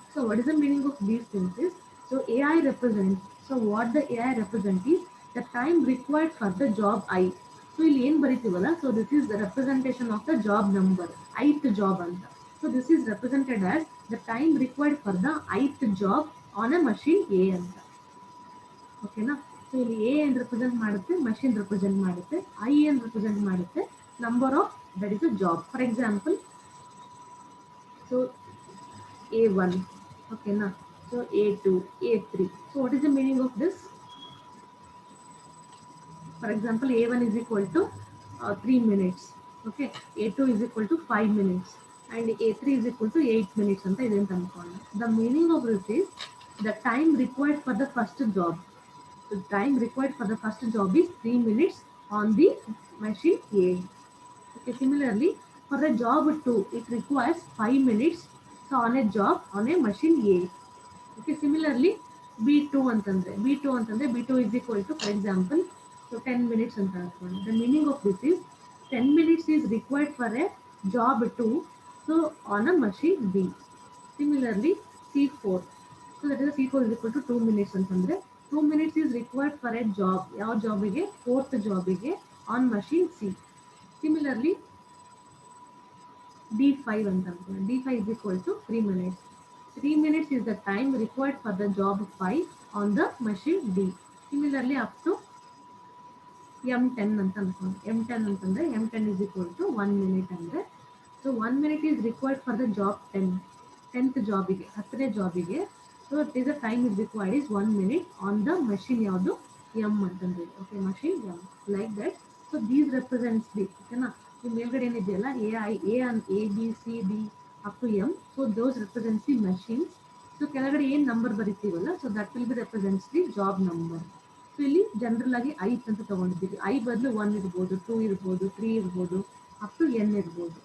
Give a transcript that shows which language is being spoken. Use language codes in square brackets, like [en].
[en] So what is the meaning of these things is, so AI represents, so what the AI represents is the time required for the job I. So [kn] ಇಲ್ಲಿ ಏನು ಬರೀತೀವಲ್ಲ, [en] so this is the representation of the job number, ith job ಅಂತ. So this is represented as the time required for the ith job on a machine A ಅಂತ. [kn] ಓಕೆನಾ? So ಇಲ್ಲಿ A ಏನು represent ಮಾಡುತ್ತೆ, machine represent ಮಾಡುತ್ತೆ. I ಏನು represent ಮಾಡುತ್ತೆ, [en] Number of that is a job. For example so A1, ಓಕೆನಾ? So A2, A3. So what is the meaning of this? For example A1 is equal to 3 minutes. Okay, A2 is equal to 5 minutes and A3 is equal to 8 minutes [kn] ಅಂತ ಇದೆ ಅಂತ ಅನ್ಕೊಂಡು. [en] The meaning of this is the time required for the first job. The time required for the first job is 3 minutes on the machine A. Okay, similarly for the job 2 it requires 5 minutes so on a job on a machine A. Okay, similarly B2 ಅಂತಂದ್ರೆ B2 is equal to for example so 10 minutes [kn] ಅಂತ ಅನ್ಕೊಂಡು. [en] The meaning of this is 10 minutes is required for a job 2, so on a machine B. Similarly, C4. So that is C4 is equal to 2 minutes ಅಂತಂದ್ರೆ 2 minutes is required for a job. [kn] ಯಾವ ಜಾಬಿಗೆ? [en] Fourth ಜಾಬಿಗೆ on machine C. Similarly, D5 [kn] ಅಂತ ಅನ್ಕೊಳ್ಳಿ. [en] D5 is equal to 3 minutes. 3 minutes is the time required for the job 5 on the machine D. Similarly, up to M10 [kn] ಅಂತ ಅನ್ಕೊಂಡು. [en] M10 ಅಂತಂದ್ರೆ M10 is equal to 1 minute ಅಂದ್ರೆ. So 1 minute is required for the job 10. 10th ಜಾಬಿಗೆ, [kn] 10ನೇ ಜಾಬಿಗೆ. [en] So it is the time is required is 1 minute on the machine ಯಾವುದು? M ಅಂತಂದ್ರೆ. Okay, machine M. Like that. So these represents the, [kn] ಓಕೆನಾ? ಈ ಮೇಲ್ಗಡೆ ಏನಿದೆಯಲ್ಲ [en] A and A, B, C, D up to M. So those represents the machines. So [kn] ಕೆಳಗಡೆ ಏನು number ಬರಿತೀವಲ್ಲ, [en] So that will be represents the job number. [kn] So ಇಲ್ಲಿ general ಆಗಿ ಐತ್ ಅಂತ ತಗೊಂಡಿದ್ದೀವಿ. ಐ ಬದಲು 1 ಇರ್ಬೋದು, 2 ಇರ್ಬೋದು, 3 ಇರ್ಬೋದು, [en] up to n [kn] ಇರ್ಬೋದು.